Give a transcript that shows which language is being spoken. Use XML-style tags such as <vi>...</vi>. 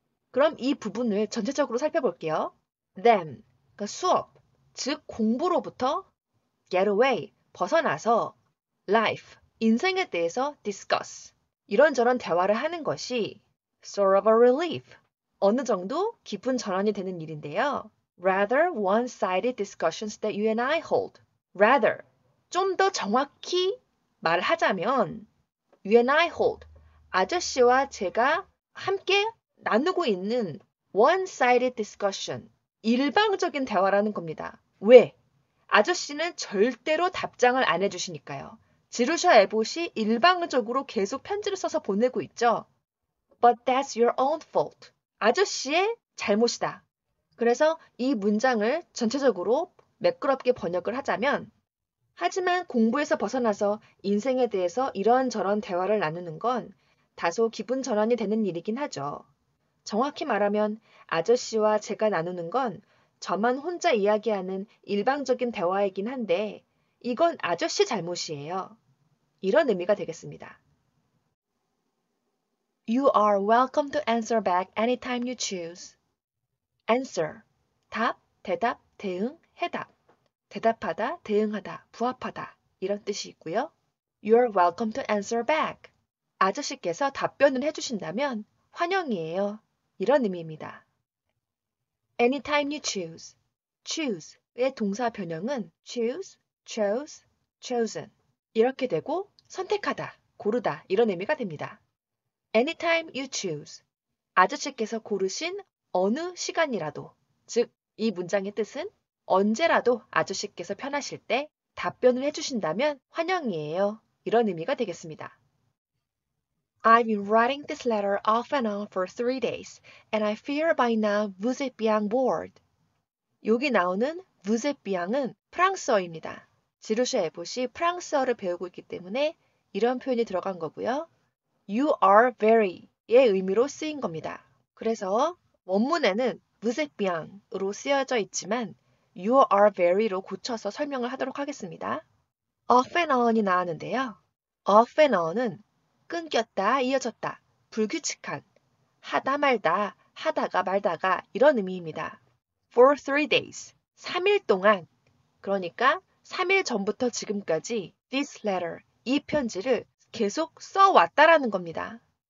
<ko>그럼 이 부분을 전체적으로 살펴볼게요. Then, 그러니까 수업, 즉 공부로부터</ko> <en>get away,</en> <ko>벗어나서 life, 인생에 대해서 discuss, 이런저런 대화를 하는 것이</ko> <en>sort of a relief,</en> <ko>어느 정도 기분 전환이 되는 일인데요.</ko> <en>Rather one-sided discussions that you and I hold.</en> <ko>Rather, 좀 더 정확히 말하자면</ko> <en>you and I hold,</en> <ko>아저씨와 제가 함께 나누고 있는</ko> <en>one-sided discussion,</en> <ko>일방적인 대화라는 겁니다. 왜? 아저씨는 절대로 답장을 안 해주시니까요. 지루샤 에봇이 일방적으로 계속 편지를 써서 보내고 있죠.</ko> <en>But that's your own fault.</en> <ko>아저씨의 잘못이다. 그래서 이 문장을 전체적으로 매끄럽게 번역을 하자면 하지만 공부에서 벗어나서 인생에 대해서 이런저런 대화를 나누는 건 다소 기분 전환이 되는 일이긴 하죠. 정확히 말하면 아저씨와 제가 나누는 건 저만 혼자 이야기하는 일방적인 대화이긴 한데 이건 아저씨 잘못이에요. 이런 의미가 되겠습니다.</ko> <en>You are welcome to answer back anytime you choose.</en> <ko>Answer, 답, 대답, 대응, 해답. 대답하다, 대응하다, 부합하다 이런 뜻이 있고요.</ko> <en>You're welcome to answer back.</en> <ko>아저씨께서 답변을 해주신다면 환영이에요. 이런 의미입니다.</ko> <en>Anytime you choose.</en> <ko>choose의 동사 변형은 choose, chose, chosen 이렇게 되고 선택하다, 고르다 이런 의미가 됩니다.</ko> <en>Anytime you choose.</en> <ko>아저씨께서 고르신 어느 시간이라도, 즉 이 문장의 뜻은 언제라도 아저씨께서 편하실 때 답변을 해주신다면 환영이에요. 이런 의미가 되겠습니다.</ko> <en>I've been writing this letter off and on for 3 days, and I fear by now</en> <fr>vous êtes bien</fr> <en>bored.</en> <ko>여기 나오는</ko> <fr>vous êtes bien</fr> <ko>은 프랑스어입니다. 지루샤 에봇이 프랑스어를 배우고 있기 때문에 이런 표현이 들어간 거고요.</ko> <en>You are very</en> <ko>의 의미로 쓰인 겁니다. 그래서 원문에는</ko> <fr>vous êtes bien</fr> <ko>으로 쓰여져 있지만 You are very로 고쳐서 설명을 하도록 하겠습니다. off and on이 나왔는데요. off and on은 끊겼다, 이어졌다, 불규칙한, 하다 말다, 하다가 말다가 이런 의미입니다. For 3 days, 3일 동안, 그러니까 3일 전부터 지금까지 this letter, 이 편지를 계속 써왔다라는 겁니다.</ko>